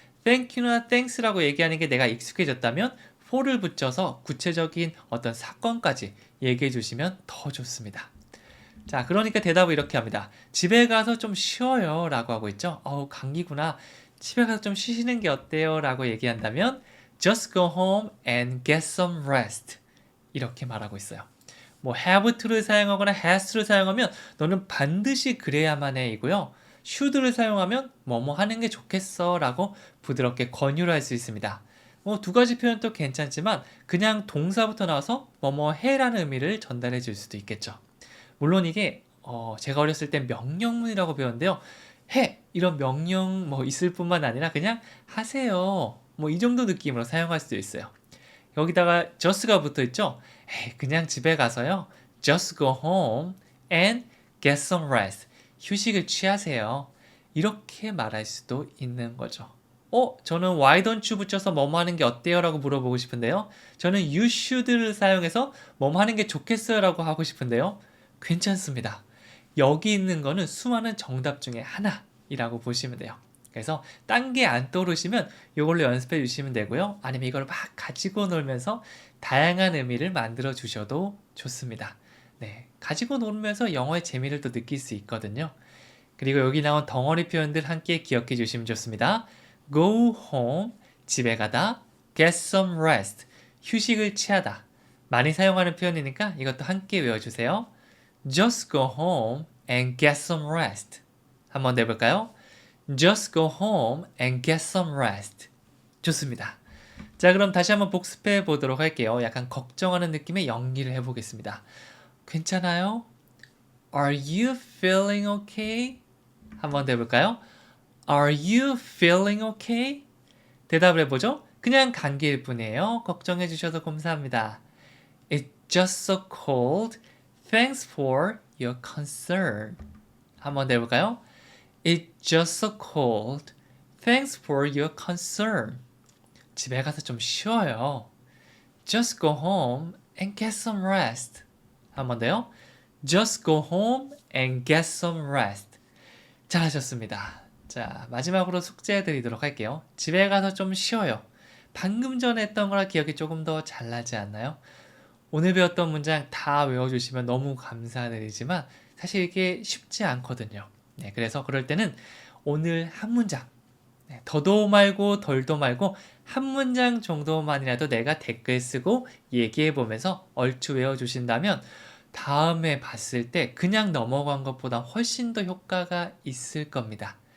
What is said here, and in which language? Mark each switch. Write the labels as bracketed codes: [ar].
[ko] thank you나 thanks라고 얘기하는 게 내가 익숙해졌다면 for를 붙여서 구체적인 어떤 사건까지 얘기해 주시면 더 좋습니다. 자, 그러니까 대답을 이렇게 합니다. 집에 가서 좀 쉬어요 라고 하고 있죠. 감기구나. 집에 가서 좀 쉬시는 게 어때요? 라고 얘기한다면 [en] Just go home and get some rest 이렇게 말하고 있어요. [ko] 뭐 have to를 사용하거나 has to를 사용하면 너는 반드시 그래야만 해 이고요. should를 사용하면 뭐뭐 하는 게 좋겠어 라고 부드럽게 권유를 할 수 있습니다. 뭐 두 가지 표현도 괜찮지만 그냥 동사부터 나와서 뭐뭐 해라는 의미를 전달해 줄 수도 있겠죠. 물론 이게 제가 어렸을 땐 명령문이라고 배웠는데요. 해! 이런 명령 뭐 있을 뿐만 아니라 그냥 하세요. 뭐 이 정도 느낌으로 사용할 수도 있어요. 여기다가 just가 붙어 있죠. 그냥 집에 가서요. [en] Just go home and get some rest. [ko] 휴식을 취하세요. 이렇게 말할 수도 있는 거죠. 저는 why don't you 붙여서 뭐뭐 하는 게 어때요? 라고 물어보고 싶은데요. 저는 you should를 사용해서 뭐뭐 하는 게 좋겠어요? 라고 하고 싶은데요. 괜찮습니다. 여기 있는 거는 수많은 정답 중에 하나이라고 보시면 돼요. 그래서 딴 게 안 떠오르시면 이걸로 연습해 주시면 되고요. 아니면 이걸 막 가지고 놀면서 다양한 의미를 만들어 주셔도 좋습니다. 네, 가지고 놀면서 영어의 재미를 또 느낄 수 있거든요. 그리고 여기 나온 덩어리 표현들 함께 기억해 주시면 좋습니다. [en] Go home, [ko] 집에 가다. [en] Get some rest, [ko] 휴식을 취하다. 많이 사용하는 표현이니까 이것도 함께 외워주세요. [en] Just go home and get some rest. [ko] 한번 내볼까요? [en] Just go home and get some rest. [ko] 좋습니다. 자, 그럼 다시 한번 복습해 보도록 할게요. 약간 걱정하는 느낌의 연기를 해보겠습니다. 괜찮아요? [en] Are you feeling okay? [ko] 한번 내볼까요? [en] Are you feeling okay? [ko] 대답을 해보죠. 그냥 감기일 뿐이에요. 걱정해 주셔서 감사합니다. [en] It's just so cold. Thanks for your concern. [ko] 한번 내볼까요? [en] It's just so cold. Thanks for your concern. [ko] 집에 가서 좀 쉬어요. [en] Just go home and get some rest. [ko] 한번 더요. [en] Just go home and get some rest. [ko] 잘하셨습니다. 자, 마지막으로 숙제 드리도록 할게요. 집에 가서 좀 쉬어요. 방금 전에 했던 거랑 기억이 조금 더 잘 나지 않나요? 오늘 배웠던 문장 다 외워주시면 너무 감사드리지만 사실 이게 쉽지 않거든요. 네, 그래서 그럴 때는 오늘 한 문장, 더도 말고 덜도 말고 한 문장 정도만이라도 내가 댓글 쓰고 얘기해보면서 얼추 외워주신다면 다음에 봤을 때 그냥 넘어간 것보다 훨씬 더 효과가 있을 겁니다.